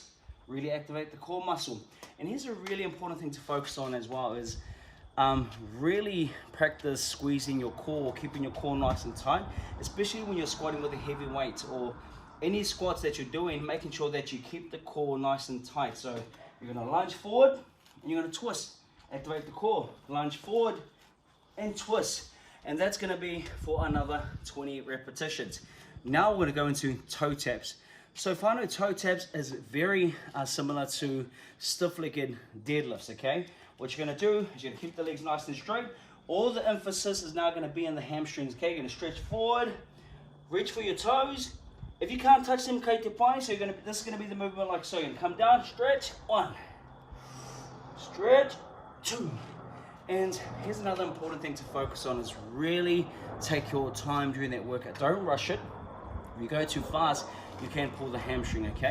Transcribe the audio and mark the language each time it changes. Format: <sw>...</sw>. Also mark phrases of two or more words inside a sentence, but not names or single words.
<en>Really activate the core muscle. And here's a really important thing to focus on as well is really practice squeezing your core, keeping your core nice and tight, especially when you're squatting with a heavy weight or any squats that you're doing, making sure that you keep the core nice and tight. So you're going to lunge forward and you're going to twist. Activate the core. Lunge forward and twist. And that's going to be for another 20 repetitions. Now we're going to go into toe taps. So whanau, toe taps is very similar to stiff-legged deadlifts, okay? What you're going to do is you're going to keep the legs nice and straight. All the emphasis is now going to be in the hamstrings, okay? You're going to stretch forward, reach for your toes. If you can't touch them,</en> <mi>kei te pai,</mi> <en>so this is going to be the movement like so. You're going to come down, stretch, 1, stretch, 2. And here's another important thing to focus on is really take your time during that workout. Don't rush it. If you go too fast, you can pull the hamstring, okay?</en>